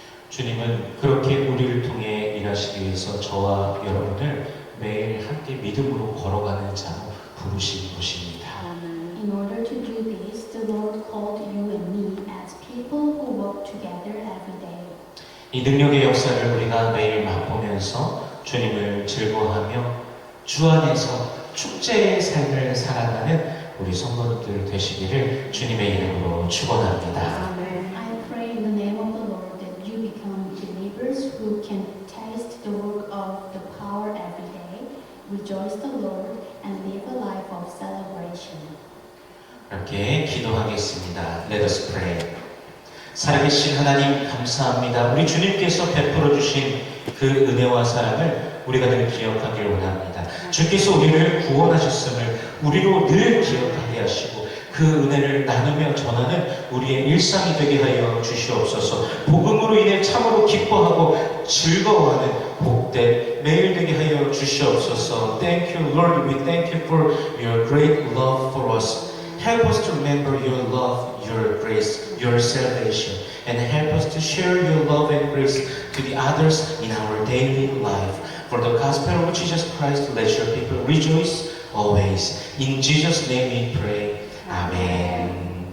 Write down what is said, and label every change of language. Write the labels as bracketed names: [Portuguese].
[Korean] 주님은 그렇게 우리를 통해 일하시기 위해서 저와 여러분을 매일 함께 믿음으로 걸어가는 자로 부르신 것입니다. [English] In order to do this, the Lord called you and me as people who work together every day. [Korean] 이 능력의 역사를 우리가 매일 맛보면서 주님을 즐거워하며 주 안에서 축제의 삶을 살아가는 우리 성도들 되시기를 주님의 이름으로 축원합니다. [English] I pray in the name of the Lord that you become believers who can taste the work of the power every day, rejoice the Lord, and live a life of celebration. [Korean] 이렇게 기도하겠습니다. [English] Let us pray. [Korean] 살아계신 하나님 감사합니다. 우리 주님께서 베풀어 주신 그 은혜와 사랑을 우리가 늘 기억하길 원합니다. 주께서 우리를 구원하셨음을 우리로 늘 기억하게 하시고 그 은혜를 나누며 전하는 우리의 일상이 되게 하여 주시옵소서. 복음으로 인해 참으로 기뻐하고 즐거워하는 복된 매일 되게 하여 주시옵소서. [English] Thank you, Lord. We thank you for your great love for us. Help us to remember your love, your grace, your salvation, and help us to share your love and grace to the others in our daily life. For the gospel of Jesus Christ, let your people rejoice always. In Jesus' name we pray. Amen.